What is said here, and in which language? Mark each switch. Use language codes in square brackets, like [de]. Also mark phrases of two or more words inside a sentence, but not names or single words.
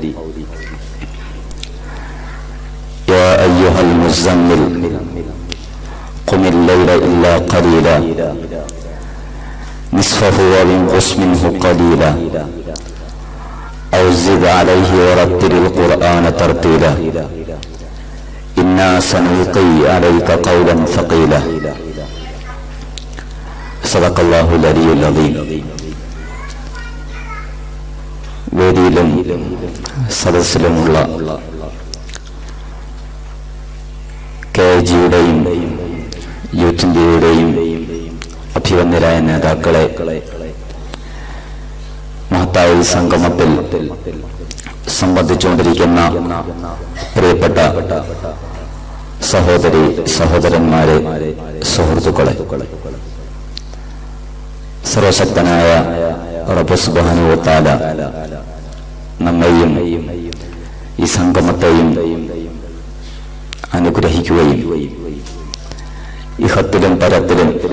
[ar] يا أيها المزمل قم الليل إلا قليلا نصفه وانقص منه قليلا أو زد عليه ورتل القرآن ترتيلا إنا سنلقي عليك قولا ثقيلا. صدق الله العلي العظيم. [ml] വേദിയിലും സദസ്സിലുമുള്ള KG-യുടെയും യൂത്ത് ഇന്ത്യയുടെയും അഭിവന്ദരായ നേതാക്കളെ, മഹത്തായ സംഗമത്തിൽ സംബന്ധിച്ചുകൊണ്ടിരിക്കുന്ന പ്രിയപ്പെട്ട സഹോദരി സഹോദരന്മാരെ, സുഹൃത്തുക്കളെ, സർവശക്തനായ റബ്ബ് [ar] سبحانه وتعالى [ml] നമ്മെയും ഈ സംഗമത്തെയും അനുഗ്രഹിക്കുകയും ഇഹത്തിലും പരത്തിലും